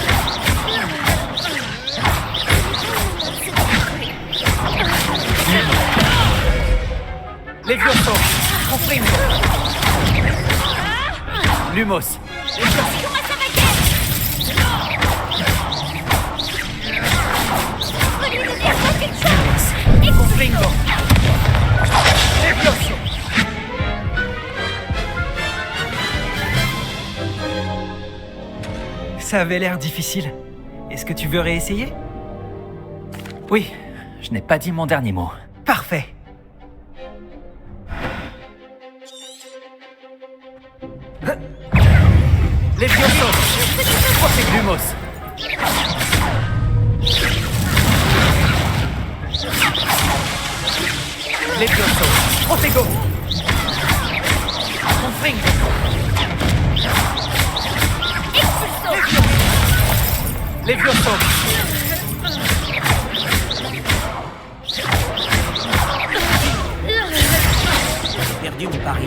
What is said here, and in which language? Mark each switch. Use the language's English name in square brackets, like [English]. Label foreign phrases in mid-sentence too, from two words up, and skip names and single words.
[French] Levioso. Comprimo. Lumos. Confringo. Levioso. Ça avait l'air difficile. Est-ce que tu veux réessayer? Oui, je n'ai pas dit mon dernier mot. Parfait. Levioso. Lumos. Levioso. Protego. Confringo. Levioso. J'ai perdu mon pari.